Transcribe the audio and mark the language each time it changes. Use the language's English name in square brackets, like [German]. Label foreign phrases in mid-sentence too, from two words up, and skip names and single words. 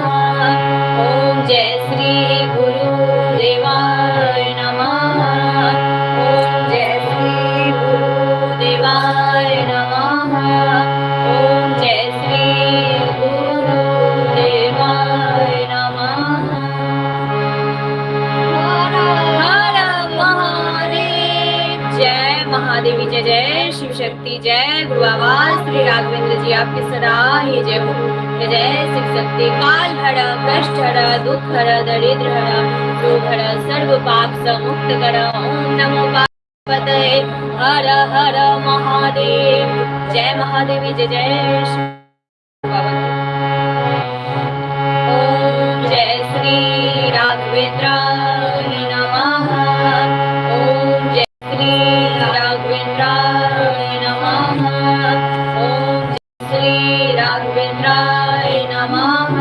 [Sanskrit] ओम जय श्री गुरु देवाय नमः। ओम जय श्री गुरु देवाय नमः। ओम जय श्री गुरु देवाय नमः। [Hindi] हर हर महादेव। जय महादेवी, जय जय शिव शक्ति। जय गुरु बाबा श्री राघवेंद्र जी, आपकी सदा ही जय हो। जय जय शिव शक्ति। काल हर, कष्ट हर, दुख हर, दरिद्र हर, रोग हर, सर्व पाप से मुक्त कर। [Sanskrit] ओम नमो पार्वते हर हर महादेव। [Hindi] जय महादेवी, जय जय शिव बाबा की। [Sanskrit] ओम जय श्री राघवेंद्राय नमः। ओम जय श्री राघवेंद्राय नमः। ओम जय श्री राघवेंद्राय नमः।